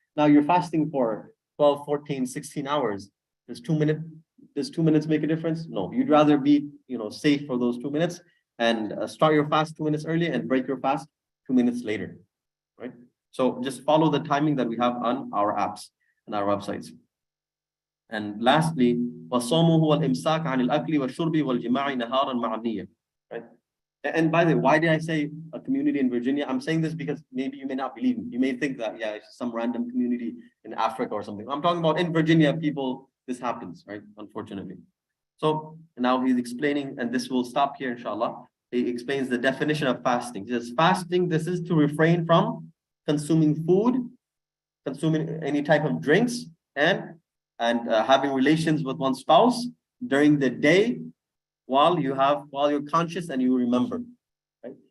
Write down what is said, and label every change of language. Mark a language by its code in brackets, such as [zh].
[en] Now you're fasting for 12, 14, 16 hours. Does 2 minutes make a difference? No, you'd rather be, safe for those 2 minutes and start your fast 2 minutes early and break your fast 2 minutes later, right? So just follow the timing that we have on our apps and our websites. [ar] And lastly, وَالصَّوْمُ هُوَ الْإِمْسَاكُ عَنِ الْأَكْلِ وَالشُّرْبِ وَالْجِمَاعِ نَهَارًا مَعَ النِّيَّةِ, right? [en] And by the way, why did I say a community in Virginia? I'm saying this because maybe you may not believe me. You may think that, yeah, it's some random community in Africa or something. I'm talking about in Virginia, people, this happens, right? Unfortunately. So now he's explaining, and this will stop here, inshallah. He explains the definition of fasting. He says, fasting, this is to refrain from consuming food, consuming any type of drinks, and having relations with one's spouse during the day while you're conscious and you remember, right?